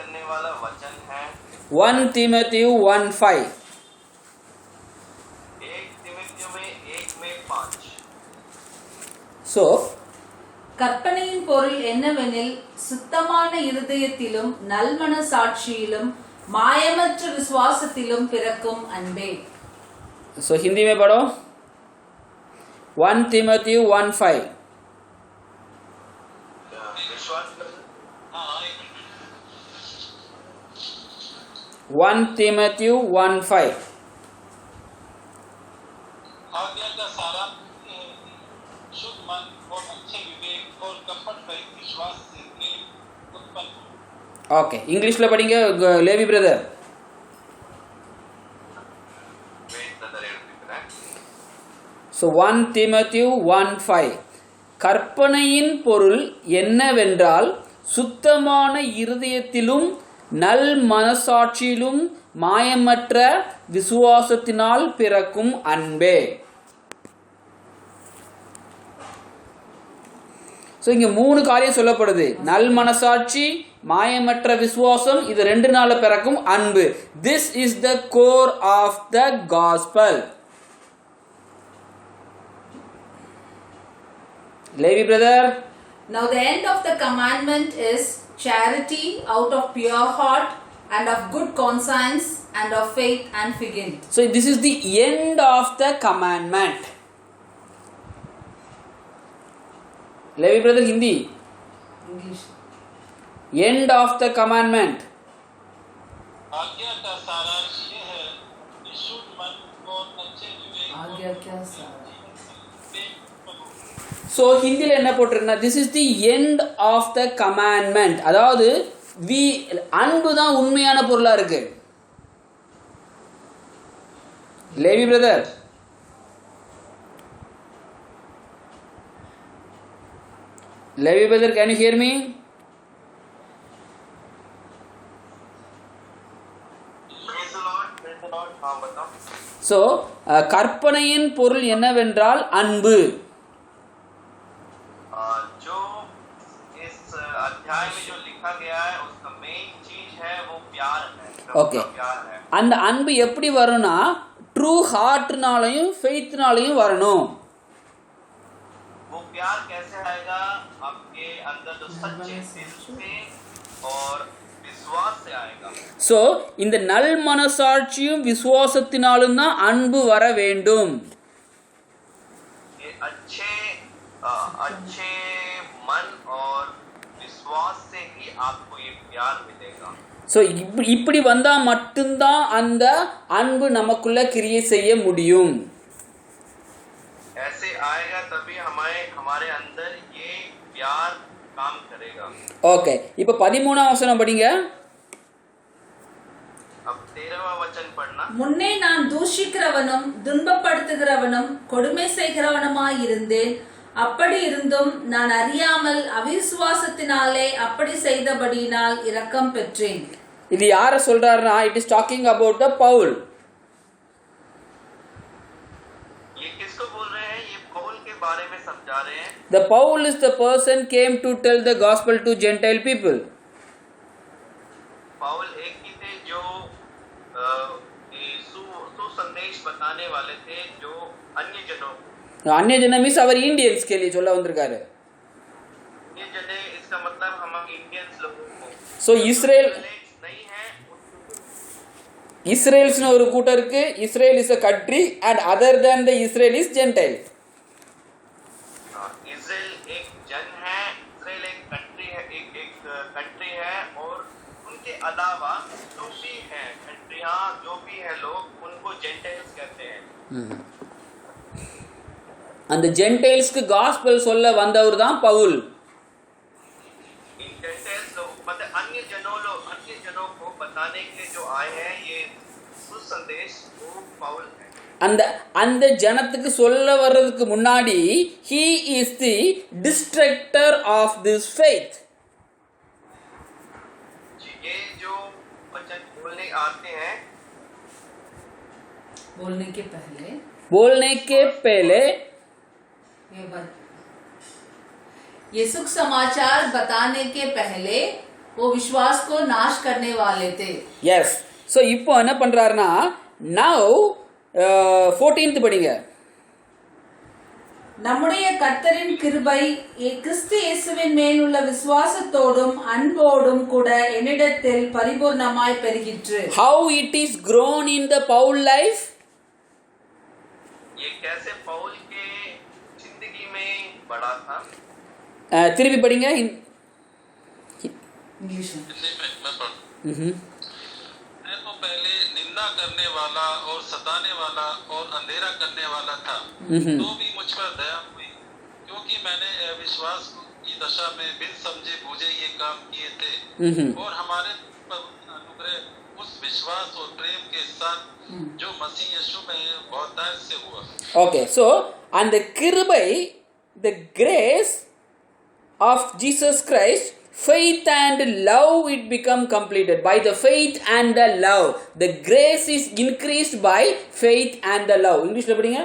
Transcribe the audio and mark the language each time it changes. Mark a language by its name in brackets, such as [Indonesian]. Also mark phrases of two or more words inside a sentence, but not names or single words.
[Hindi] वाला वचन है 1 Timothy 1:5. 1 तिमुथियुस में 1 में 5. [Tamil] So, கற்பனையின் பொருள் என்னவெனில் சுத்தமான இருதயத்திலும் நல்மன சாட்சியிலும் மாயமற்ற விசுவாசத்திலும் பிறக்கும் அன்பே. [Hindi] so हिंदी में पढ़ो 1 Timothy 1:5. विश्वास 1 Timothy 1:5. आज्ञा का सारा शुद्ध मन और अच्छे विवेक और कपट रहित विश्वास से प्रेम उत्पन्न हो. [English] okay English [Tamil] ல படிங்க லேவி பிரதர். so 1 Timothy 1:5. கற்பனையின் பொருள் என்னவென்றால் சுத்தமான இருதயத்திலும் நல் மனசாட்சியிலும் மாயமற்ற விசுவாசத்தினால் பிறக்கும் அன்பே. ஸோ இங்கே 3 காரியம் சொல்லப்படுது. நல் மனசாட்சி, மாயமற்ற விசுவாசம், இது 2 நாள்ல பிறக்கும் அன்பு. [English] this is the core of the gospel. லேவி பிரதர். Now the end of the commandment is charity out of pure heart and of good conscience and of faith and faith. So this is the end of the commandment. Levi brother Hindi. English. End of the commandment. [Hindi] आज्ञा का सारांश ये है कि शुद्ध मन और अच्छे विवेक और आज्ञा क्या सारा? प्रेम उत्पन्न हो. [English] So [Tamil] ஹிந்தில என்ன போட்டிருக்குன்னா [English] this is the end of the commandment. [Tamil] அதாவது அன்பு தான் உண்மையான பொருளா இருக்கு. லேவி பிரதர். [English] லேவி பிரதர் can you hear me? Praise the Lord, praise the Lord. [Hindi] हाँ बताओ. [Tamil] So கற்பனையின் பொருள் என்னவென்றால் அன்பு. [Hindi] जो इस अध्याय में जो लिखा गया है उसका मेन चीज है वो प्यार है. Okay. प्यार है. [Tamil] அந்த அன்பு எப்படி வரும்னா ட்ரூ ஹார்ட்னாலையும் ஃபெய்த்னாலையும் வரணும். [Hindi] वो प्यार कैसे आएगा? आपके अंदर जो सच्चे दिल से और विश्वास से आएगा. [Tamil] ஸோ இந்த நல் மனசாட்சியும் விசுவாசத்தினாலும் தான் அன்பு வர வேண்டும். [Hindi] ये अच्छे मन और विश्वास से ही आपको ये प्यार मिलेगा. [Tamil] ஸோ இப்படி வந்தா மட்டும்தான் அந்த அன்பு நமக்குள்ள கிரியை செய்ய முடியும். [Hindi] ऐसे आएगा तभी हमारे अंदर ये प्यार काम करेगा. [Tamil] ஓகே இப்போ 13ஆம் வசனம் படிங்க. [Hindi] अब 13वां वचन पढ़ना. [Tamil] முன்னே நான் தூஷிக்கிறவனும் துன்பப்படுத்துகிறவனும் கொடுமை செய்கிறவனுமாய் இருந்தேன். அப்படி இருந்தும் நான் அறியாமல் அவிசுவாசத்தினாலே அப்படி செய்தபடியினால் இரக்கம் பெற்றேன். இது யாரை சொல்றாருன்னா [English] it is talking about the Paul. [Hindi] ये किसको बोल रहे हैं? ये पौल के बारे में समझा रहे हैं. [English] The Paul is the person came to tell the gospel to Gentile people. [Hindi] पौल एक ही थे जो सुसंदेश बताने वाले थे जो अन्य जनों को. अन्य जन मीन्स [Tamil] அவர் இந்தியன்ஸ் [Hindi] के लिए [Tamil] சொல்ல வந்திருக்காரு. [Hindi] ये जने इसका मतलब हम इंडियंस लोगों को. [Tamil] So இஸ்ரேல் [Hindi] नहीं है. [Tamil] இஸ்ரேல்ஸ்னு ஒரு கூட்டம் இருக்கு. [English] இஸ்ரேல் இஸ் a country and other than the Israel is Gentile. [Hindi] इस्राएल एक जन है. इस्राएल एक कंट्री है. एक कंट्री है और उनके अलावा जो भी है कंट्रियां जो भी है लोग उनको जेंटाइल्स कहते हैं. [Tamil] அந்த ஜென்டைல்ஸ்க்கு காஸ்பல் சொல்ல வந்தவர் தான் பவுல். [Hindi] इन जेंटाइल्स लोग मतलब अन्य जनों को बताने के लिए जो आए हैं ये सुसंदेश वो पौल है. [Tamil] அந்த ஜனத்துக்கு சொல்ல வர்றதுக்கு முன்னாடி [English] he is the destructor of this faith. [Hindi] ये जो वचन बोलने आते हैं बोलने के पहले ये सुख समाचार बताने के पहले वो विश्वास को नाश करने वाले थे. [Tamil] எஸ். ஸோ இப்போ என்ன பண்றாருன்னா நவ் 14th படிங்க. நம்முடைய கர்த்தரின் கிருபை கிறிஸ்து இயேசுவின் மேலுள்ள விசுவாசத்தோடும் அன்போடும் கூட என்னிடத்தில் பரிபூர்ணமாய் பெருகிற்று. [English] How it is grown in the Paul life? [Hindi] ये कैसे पौल के जिंदगी में बड़ा था. [Tamil] திருப்பி படிங்க. [Hindi] इंग्लिश में. हिंदी में मैं पढ़. मैं तो पहले निंदा करने वाला और सताने वाला और अंधेरा करने वाला था, तो भी मुझ पर दया हुई, क्योंकि मैंने विश्वास की दशा में बिन समझे बूझे ये काम किए थे, और हमारे अनुग्रह उस विश्वास और प्रेम के साथ जो मसीह यीशु में बहुतायत से हुआ. [English] Okay, so and the கிருபை, the grace of Jesus Christ, faith and love, it become completed by the faith and the love. The grace is increased by faith and the love. [Tamil] English la padinga.